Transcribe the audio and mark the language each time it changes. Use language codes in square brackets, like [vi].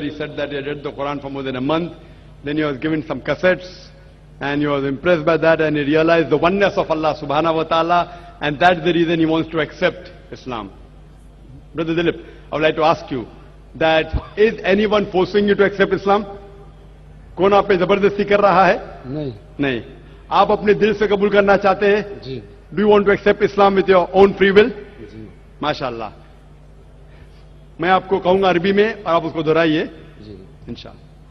[en] He said that he had read the Quran for more than a month. Then he was given some cassettes, and he was impressed by that, and he realized the oneness of Allah subhanahu wa ta'ala, and that's the reason he wants to accept Islam. Brother Dilip, I would like to ask you that is anyone forcing you to accept Islam? [hi] कौन आप पे जबरदस्ती कर रहा है? नहीं। नहीं, आप अपने दिल से कबूल करना चाहते हैं? जी। [en] Do you want to accept Islam with your own free will? [hi] जी। माशाअल्लाह। मैं आपको कहूंगा अरबी में और आप उसको दोहराइए इंशाअल्लाह।